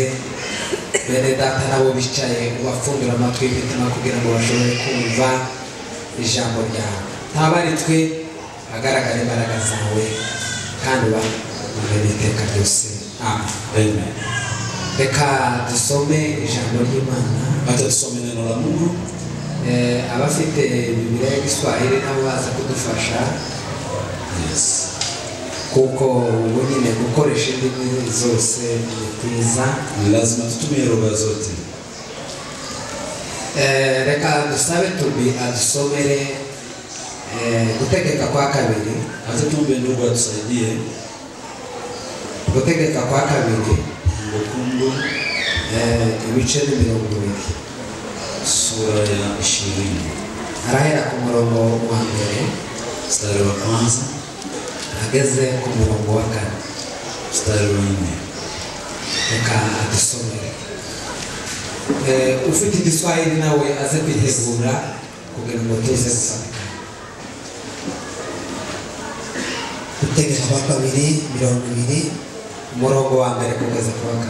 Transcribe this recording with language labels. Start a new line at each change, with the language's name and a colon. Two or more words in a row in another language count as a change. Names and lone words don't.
Rundi: Bene data nabo bicaye ubafundura amatwi y'imitima kugira ngo bashobore kumva ijambo ryawe. Ntabari twe hagaragara imbaraga zawe kandi ubane iteka ryose. Amen. Reka dusome ijambo ry'Imana.
Swahili: Acha tusome neno la Mungu.
Rundi: Abafite Biblia y'Igiswahili nabo baza kudufasha. Yes. Kuko ubu nyine gukoresha indimi zose ni kwiza.
Swahili: Lazima tutumie lugha zote.
Rundi: Reka dusabe Tubi adusomere Gutegeka kwa kabiri.
Swahili: Acha tuombe ndugu atusaidie.
Rundi: Gutegeka kwa kabiri.
Swahili: Kumbukumbu
Rundi: ibice 20.
Swahili: Sura ya 20.
Rundi: Arahera ku murongo wa mbere.
Swahili: Mstari wa kwanza.
Rundi: Ageze ku murongo wa 4.
Swahili: Mstari wa 4.
Rundi: Reka adusomere. Ufite Igiswahili nawe aze kwitegura kugira ngo tuze gufatika. Gutegeka kwa kabiri 20. Umurongo wa mbere kugeza ku wa 4.